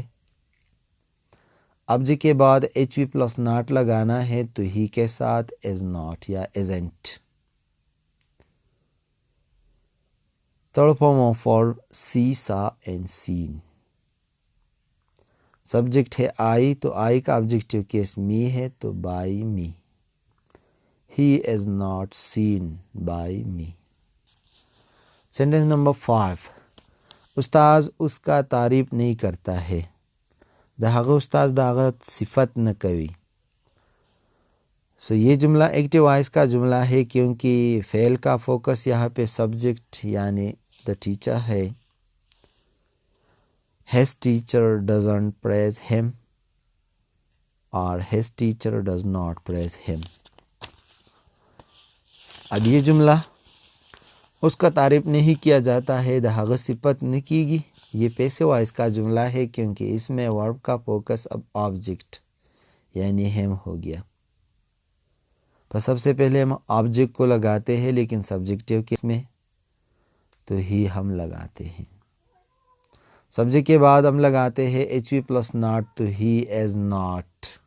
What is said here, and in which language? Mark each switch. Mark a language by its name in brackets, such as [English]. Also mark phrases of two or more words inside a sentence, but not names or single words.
[Urdu] آبجیکٹ کے بعد [English] HV plus not [Urdu] لگانا ہے تو ہی کے ساتھ [English] is not [Urdu] یا ایزنٹ. [English] third form for see, saw and seen. [Urdu] سبجیکٹ ہے آئی تو آئی کا آبجیکٹیو کیس می ہے تو [English] by me. He is not seen by me. Sentence number 5. [Urdu] استاذ اس کا تعریف نہیں کرتا ہے. [Pashto] د هغه استاذ د هغه صفت نہ کوي. [Urdu] سو یہ جملہ [English] active voice [Urdu] کا جملہ ہے کیونکہ فعل کا فوکس یہاں پہ سبجیکٹ یعنی دا ٹیچر ہے. [English] His teacher doesn't praise him or his teacher does not praise him. [Urdu] اب یہ جملہ اس کا تعریف نہیں کیا جاتا ہے [Pashto] د هغه صفت نہ کیگی. [Urdu] یہ [English] passive voice [Urdu] کا جملہ ہے کیونکہ اس میں ورب کا فوکس اب آبجیکٹ یعنی ہم ہو گیا. پس سب سے پہلے ہم آبجیکٹ کو لگاتے ہیں لیکن [English] subjective case [Urdu] میں تو ہی ہم لگاتے ہیں. سبجیکٹ کے بعد ہم لگاتے ہیں [English] HV plus not [Urdu] تو ہی [English] is not.